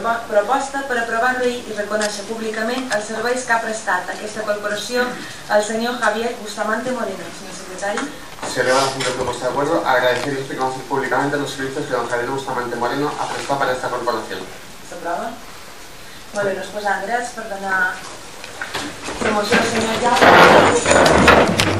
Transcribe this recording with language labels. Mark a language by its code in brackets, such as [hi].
[ca] Proposta per aprovar, agrair i reconèixer públicament els serveis que ha prestat a aquesta corporació el senyor Javier Bustamante Moreno. Senyor secretari. [es] Se eleva la siguiente propuesta de acuerdo. Agradecer y reconocer públicamente los servicios que don Javier Bustamante Moreno ha prestado para esta corporación. [ca] S'aprova? Molt bé, no es posen drets per donar promoció al senyor Jaume.